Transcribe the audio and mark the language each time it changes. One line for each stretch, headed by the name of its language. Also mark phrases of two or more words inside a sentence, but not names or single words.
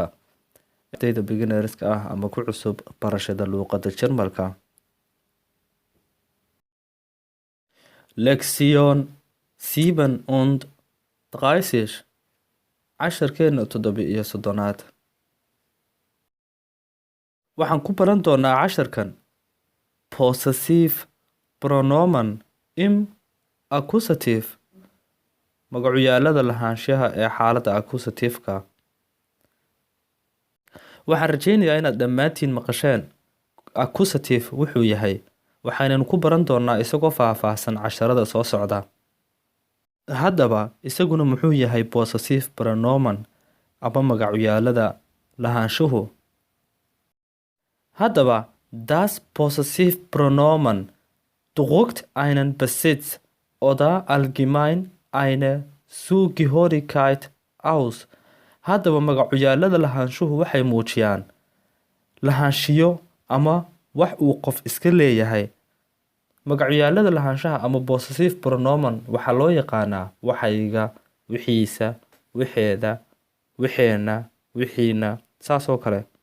Somali: Ardayda beginnerska ah ama ku cusub barashada luqadda Jarmalka. Lektion 37 casharkeena 37aad. Waxaan ku baran doonaa casharkan
German: possessive pronomen im accusative
Somali: magacyaalada lahaanshaha ee xaaladda accusative-ka. Waxaan rajaynayaa inaad dhammaantiin maqasheen accusative wuxuu yahay, waxaananu ku baran doonaa isagoo faahfaahsan casharada soo socda. Haddaba isaguna muxuu yahay
German: possessive pronomen
Somali: ama magacyaalada lahaanshuhu?
German: Haddaba das possessive pronomen drückt einen Besitz oder allgemein eine Zugehörigkeit aus.
Somali: Haddaba magacyaalada lahaanshuhu waxay muujiyaan lahaanshiyo ama wax uu qof iska leeyahay. Magacyaalada lahaanshaha ama
German: possessive pronomen
Somali: waxaa loo yaqaanaa waxayga, wixiisa, wixeeda, wixeena, wixiina, saas oo kale.